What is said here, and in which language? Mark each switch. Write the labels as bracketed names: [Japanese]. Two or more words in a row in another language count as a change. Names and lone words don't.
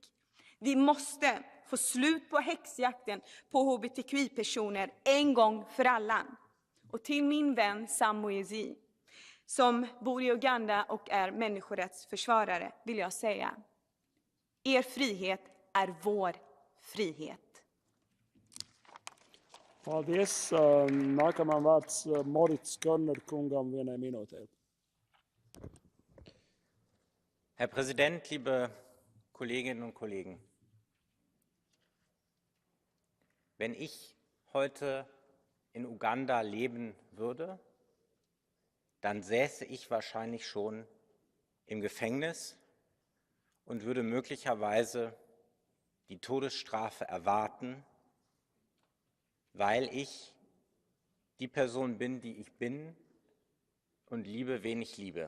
[Swedish] Vi måste få slut på häxjakten på hbtqi-personer en gång för alla. Och till min vän Samuezi, som bor i Uganda och är människorättsförsvarare, vill jag säga: er frihet är vår frihet. [Latvian] Paldies. Nākamais vārds Moritz Körner kungam 1 minūtē. [German] Herr Präsident, liebe Kolleginnen und Kollegen! Wenn ich heute in Uganda leben würde, dann säße ich wahrscheinlich schon im Gefängnis und würde möglicherweise die Todesstrafe erwarten, weil ich die Person bin, die ich bin und liebe, wen ich liebe.